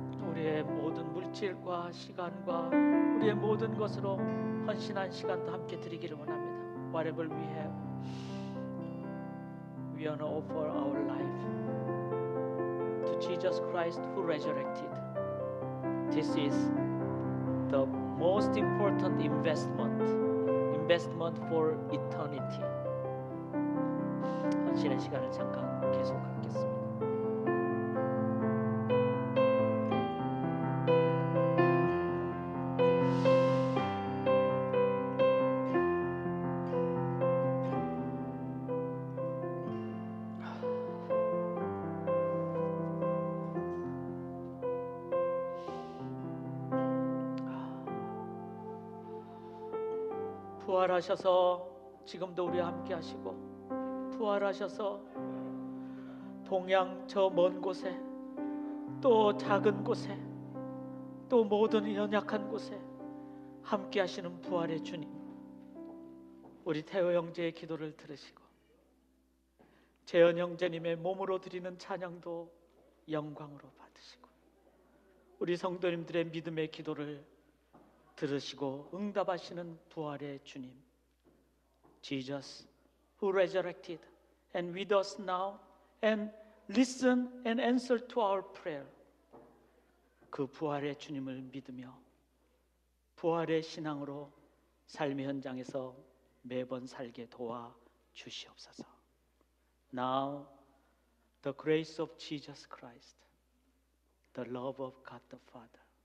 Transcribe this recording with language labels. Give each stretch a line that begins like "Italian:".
Korean: 우리의 모든 물질과 시간과 우리의 모든 것으로 헌신한 시간도 함께 드리기를 원합니다.
English: Whatever we have, we want to offer our life to Jesus Christ who resurrected. This is the most important investment for eternity.
Korean: 헌신의 시간을 잠깐 계속 갖겠습니다. 부활하셔서 지금도 우리와 함께 하시고 부활하셔서 동양 저 먼 곳에 또 작은 곳에 또 모든 연약한 곳에 함께 하시는 부활의 주님, 우리 태호 형제의 기도를 들으시고 재현 형제님의 몸으로 드리는 찬양도 영광으로 받으시고 우리 성도님들의 믿음의 기도를 들으시고 응답하시는 부활의 주님,
English: Jesus who resurrected and with us now and listen and answer to our prayer.
Korean: 그 부활의 주님을 믿으며 부활의 신앙으로 삶의 현장에서 매번 살게 도와 주시옵소서.
English: Now the grace of Jesus Christ, the love of God the Father,